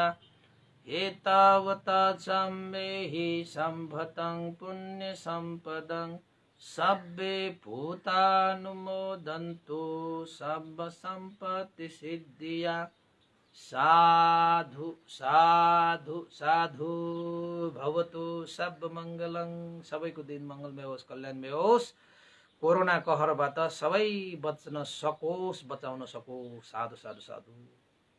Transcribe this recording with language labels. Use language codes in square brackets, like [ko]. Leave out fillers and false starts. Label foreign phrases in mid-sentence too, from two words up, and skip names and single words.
[pi] एतावता चाम्येहि सम्भतं पुण्यसम्पदं सब्बे भूतानुमोदन्तु सम्पत्तिसिद्धिया। साधु साधु साधु भवतु। सब मङ्गलं। [ne] सबैको दिन मङ्गलमय होस्, कल्याणमय होस्। कोरोना कहरबाट सबै बच्न सकोस्, बचाउन सकोस्। [pi] साधु साधु साधु।